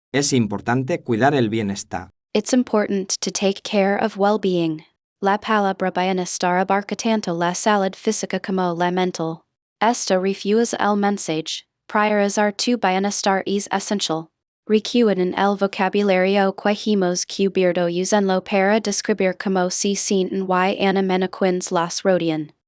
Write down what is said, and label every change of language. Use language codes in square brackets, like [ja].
[es] Es importante cuidar el bienestar. [en] It's important to take care of well-being. [es] La palabra bienestar abarca tanto la salud física como la mental. Esto refuerza el mensaje. Priorizar tu bienestar es esencial. Recuerden el vocabulario que hemos cubierto usando para describir cómo se sienten y animan a quienes los rodean.